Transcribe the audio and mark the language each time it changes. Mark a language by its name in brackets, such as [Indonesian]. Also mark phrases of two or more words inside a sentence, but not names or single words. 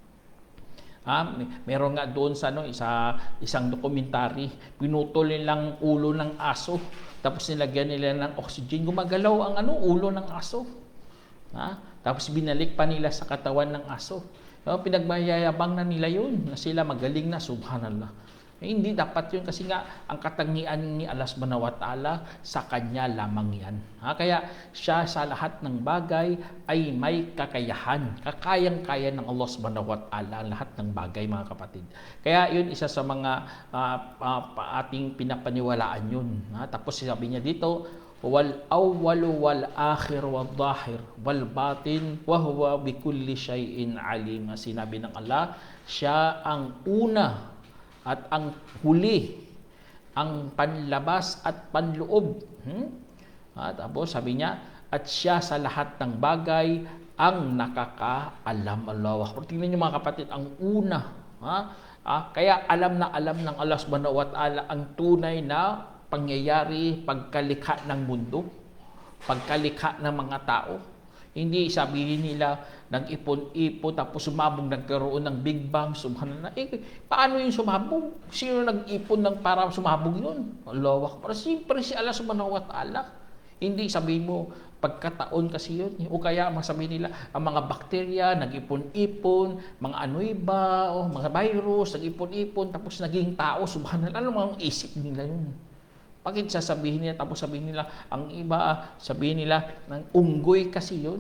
[Filipino] Meron nga doon sa isang dokumentary, pinutol nilang ulo ng aso, tapos nilagyan nila ng oxygen, gumagalaw ang ulo ng aso. Tapos binalik pa nila sa katawan ng aso. Pinagmayayabang na nila yun, na sila magaling na, subhanallah. Hindi dapat yun kasi nga ang katangian ni Allah [Arabic] سبحانه وتعالى [Filipino] sa kanya lamang yan. Kaya siya sa lahat ng bagay ay may kakayahan. Kakayang-kaya ng Allah [Arabic] سبحانه وتعالى [Filipino] lahat ng bagay, mga kapatid. Kaya yun isa sa mga ating pinapaniwalaan yun. Tapos sabi niya dito, [Arabic] والأول والآخر والظاهر والباطن وهو بكل شيء عليم. [Filipino] Sinabi ng Allah, siya ang una at ang huli, ang panlabas at panloob. Tapos sabi niya, at siya sa lahat ng bagay ang nakakaalam. [Arabic] الله أكبر. [Filipino] Tingnan niyo mga kapatid, ang una. Kaya alam na alam ng Allah [Arabic] سبحانه وتعالى [Filipino] ang tunay na pangyayari, pagkalikha ng mundo, pagkalikha ng mga tao. Hindi sabihin nila nag-ipon-ipon tapos sumabog, nagkaroon ng Big Bang, subhanallah. Paano yung sumabog? Sino nag-ipon para sumabog yun? [Arabic] الله أكبر. [Filipino] Siyempre si Allah [Arabic] سبحانه وتعالى. [Filipino] Hindi sabihin mo pagkataon kasi yun. O kaya masabihin nila ang mga bakterya nag-ipon-ipon, mga amoeba, mga virus nag-ipon-ipon tapos naging tao, subhanallah. Ano mga isip nila yun? Bakit sasabihin nila, tapos sabihin nila, ang iba, sabihin nila, ng unggoy kasi yun.